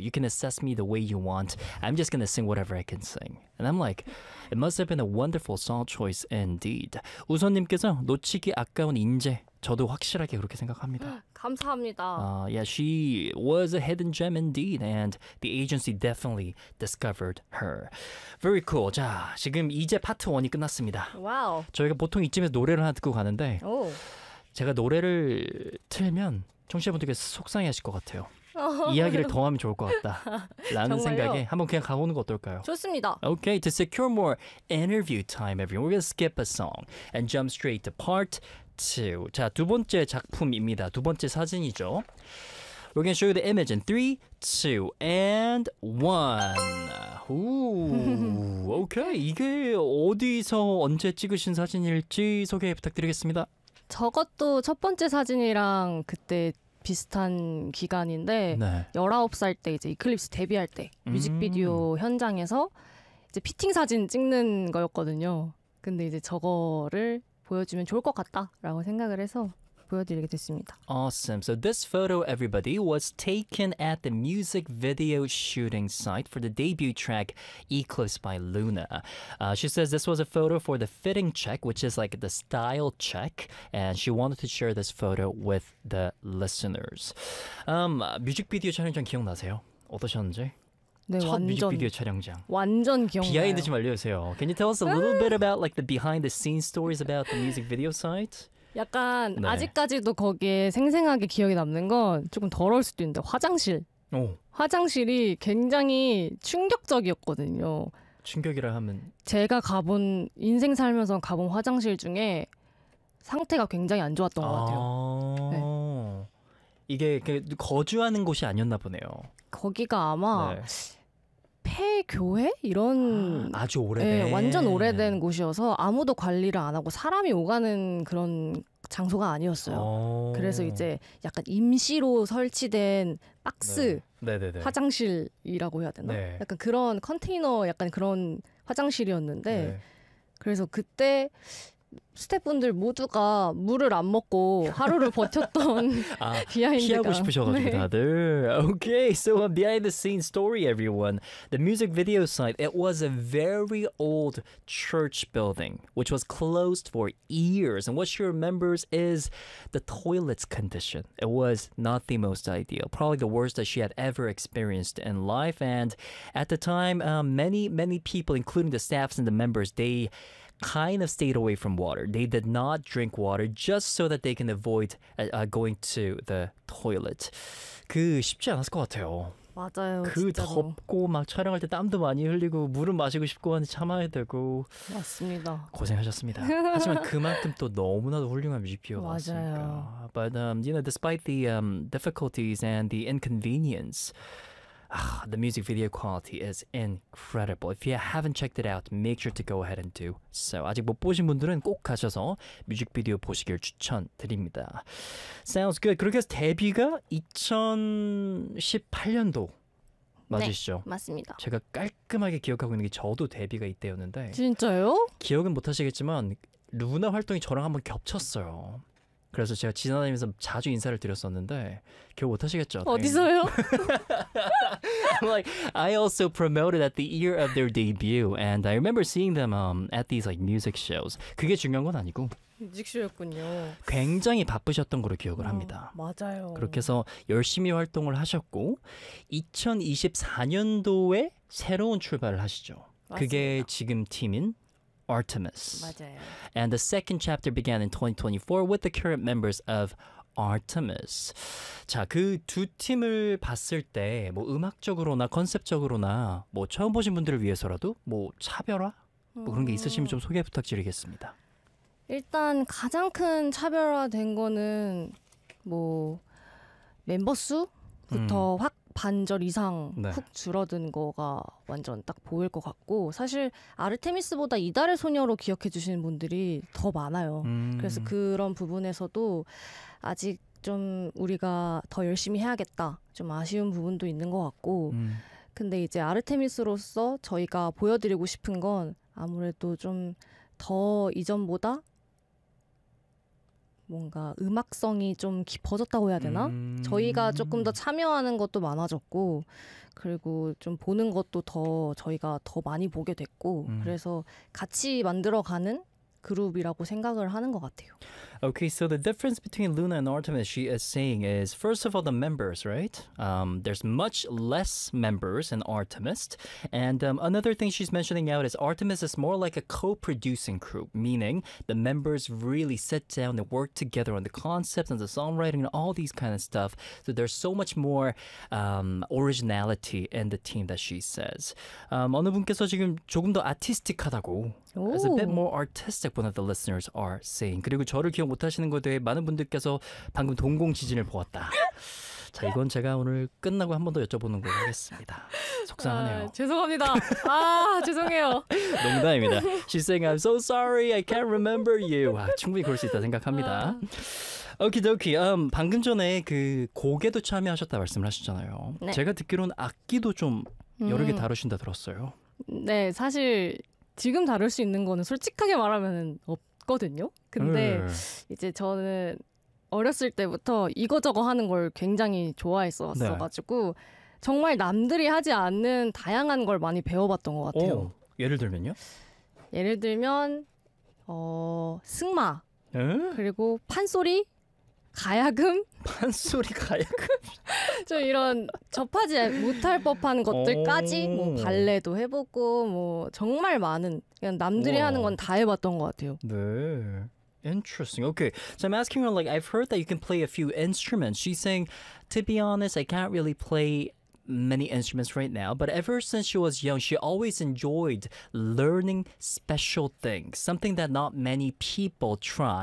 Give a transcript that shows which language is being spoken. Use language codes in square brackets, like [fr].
[en] You can assess me the way you want. I'm just going to sing whatever I can sing. And I'm like, it must have been a wonderful song choice indeed. [ko] 우선님께서 놓치기 아까운 인재. 저도 확실하게 그렇게 생각합니다. 감사합니다. [en] Yeah, she was a hidden gem indeed, and the agency definitely discovered her. Very cool. [ko] 자, 지금 이제 파트 1이 끝났습니다. 와우. 저희가 보통 이쯤에서 노래를 하나 듣고 가는데 오. 제가 노래를 틀면 청취자분들께서 속상해하실 것 같아요. 이야기를 더 하면 좋을 것 같다 라는 생각에 한번 그냥 가보는 거 어떨까요? 좋습니다. [en] Okay, to secure more interview time, everyone, we're going to skip a song and jump straight to part 2. [ko] 자, 두 번째 작품입니다. 두 번째 사진이죠. [en] We're going to show you the image in 3, 2, and 1. Ooh, okay, [ko] 이게 어디서 언제 찍으신 사진일지 소개 부탁드리겠습니다. 저것도 첫 번째 사진이랑 그때 비슷한 기간인데 네. 19살 때 이제 이클립스 데뷔할 때 뮤직비디오 현장에서 이제 피팅 사진 찍는 거였거든요. 근데 이제 저거를 보여주면 좋을 것 같다라고 생각을 해서 보여드리게 됐습니다. [en] Awesome. So this photo, everybody, was taken at the music video shooting site for the debut track Eclipse by Luna. She says this was a photo for the fitting check, which is like the style check, and she wanted to share this photo with the listeners. [ko] 뮤직비디오 촬영장 기억나세요? 어떠셨는지? 네, 첫 완전, 뮤직비디오 촬영장. 완전 기억나요. 비하인드 좀 알려주세요. [en] Can you tell us a little bit about like the behind the scenes stories about the music video site? [ko] 약간 네. 아직까지도 거기에 생생하게 기억이 남는 건 조금 더러울 수도 있는데 화장실. 오. 화장실이 굉장히 충격적이었거든요. 충격이라 하면 제가 가본 인생 살면서 가본 화장실 중에 상태가 굉장히 안 좋았던 것 같아요. 아~ 네. 이게 그 거주하는 곳이 아니었나 보네요. 거기가 아마 네. 폐교회 이런 아, 아주 오래된 네, 완전 오래된 곳이어서 아무도 관리를 안 하고 사람이 오가는 그런 장소가 아니었어요. 그래서 이제 약간 임시로 설치된 박스 네. 네, 네, 네. 화장실이라고 해야 되나? 네. 약간 그런 컨테이너 약간 그런 화장실이었는데 네. 그래서 그때 스태프분들 모두가 물을 안 먹고 하루를 버텼던 아, 비하인드가 피하고 싶으셔가지고 네. 다들 [en] Okay, so a behind the scenes story everyone. The music video site, it was a very old church building which was closed for years. And what she remembers is the toilet's condition. It was not the most ideal. Probably the worst that she had ever experienced in life. And at the time, many people, including the staffs and the members, they kind of stayed away from water. They did not drink water just so that they can avoid going to the toilet. [ko] 그 쉽지 않았을 것 같아요. 맞아요. 그 진짜로. 덥고 막 촬영할 때 땀도 많이 흘리고 물은 마시고 싶고 하는데 참아야 되고. 맞습니다. 고생하셨습니다. 하지만 그만큼 또 너무나도 훌륭한 뮤직비디오였으니까. [en] But you know, despite the difficulties and the inconvenience. The music video quality is incredible. If you haven't checked it out, make sure to go ahead and do so. [ko] 아직 못 보신 분들은 꼭 가셔서 뮤직비디오 보시길 추천드립니다. [en] Sounds good. [ko] 그렇게 해서 데뷔가 2018년도 맞으시죠? 네, 맞습니다. 제가 깔끔하게 기억하고 있는 게 저도 데뷔가 이때였는데 진짜요? 기억은 못하시겠지만 루나 활동이 저랑 한번 겹쳤어요. 그래서 제가 지나다니면서 자주 인사를 드렸었는데 기억 못하시겠죠? 어디서요? [en] Like, I also promoted at the year of their debut and I remember seeing them at these like music shows. [ko] 그게 중요한 건 아니고 뮤직쇼였군요. 굉장히 바쁘셨던 걸로 기억을 합니다. 맞아요. 그렇게 해서 열심히 활동을 하셨고 2024년도에 새로운 출발을 하시죠. 맞습니다. 그게 지금 팀인 Artemis. 맞아요. [en] And the second chapter began in 2024 with the current members of Artemis. [ko] 자, 그 두 팀을 봤을 때 뭐 음악적으로나 컨셉적으로나 뭐 처음 보신 분들을 위해서라도 뭐 차별화? 뭐 그런 게 있으시면 좀 소개 부탁드리겠습니다. 일단 가장 큰 차별화 된 거는 뭐 멤버 수부터 확 반절 이상 네. 훅 줄어든 거가 완전 딱 보일 것 같고 사실 아르테미스보다 이달의 소녀로 기억해 주시는 분들이 더 많아요. 그래서 그런 부분에서도 아직 좀 우리가 더 열심히 해야겠다 좀 아쉬운 부분도 있는 것 같고 근데 이제 아르테미스로서 저희가 보여드리고 싶은 건 아무래도 좀 더 이전보다 뭔가 음악성이 좀 깊어졌다고 해야 되나? 저희가 조금 더 참여하는 것도 많아졌고 그리고 좀 보는 것도 더 저희가 더 많이 보게 됐고 그래서 같이 만들어가는 그룹이라고 생각을 하는 것 같아요. [en] Okay, so the difference between Luna and Artemis, she is saying, is first of all the members, right? There's much less members in Artemis. And another thing she's mentioning out is Artemis is more like a co-producing group, meaning the members really sit down and work together on the concepts and the songwriting and all these kind of stuff. So there's so much more originality in the team that she says. [ko] 어느 분께서 지금 조금 더 아티스틱하다고 [en] It's a bit more artistic, one of the listeners are saying. [ko] 그리고 저를 기억 못하시는 것에 대해 많은 분들께서 방금 동공 지진을 보았다. 자, 이건 제가 오늘 끝나고 한 번 더 여쭤보는 걸로 하겠습니다. 속상하네요. 아, 죄송합니다. 아, 죄송해요. 농담입니다. [en] She's saying, I'm so sorry, I can't remember you. [ko] 아, 충분히 그럴 수 있다 생각합니다. 아. Okidoki, 방금 전에 그 곡에도 참여하셨다 말씀을 하셨잖아요. 네. 제가 듣기로는 악기도 좀 여러 개 다루신다 들었어요. 네, 사실... 지금 다룰 수 있는 거는 솔직하게 말하면 없거든요. 근데 이제 저는 어렸을 때부터 이거저거 하는 걸 굉장히 좋아했었어가지고 네. 정말 남들이 하지 않는 다양한 걸 많이 배워봤던 것 같아요. 오, 예를 들면요? 예를 들면 승마 에? 그리고 판소리 가야금 판소리 가야금 좀 이런 접하지 못할 법한 것들까지 뭐 발레도 해보고 뭐 정말 많은 그냥 남들이 우와. 하는 건 다 해봤던 것 같아요. 네. [en] Interesting. Okay. So I'm asking her, like, I've heard that you can play a few instruments. She's saying, to be honest, I can't really play many instruments right now, but ever since she was young, she always enjoyed learning special things, something that not many people try.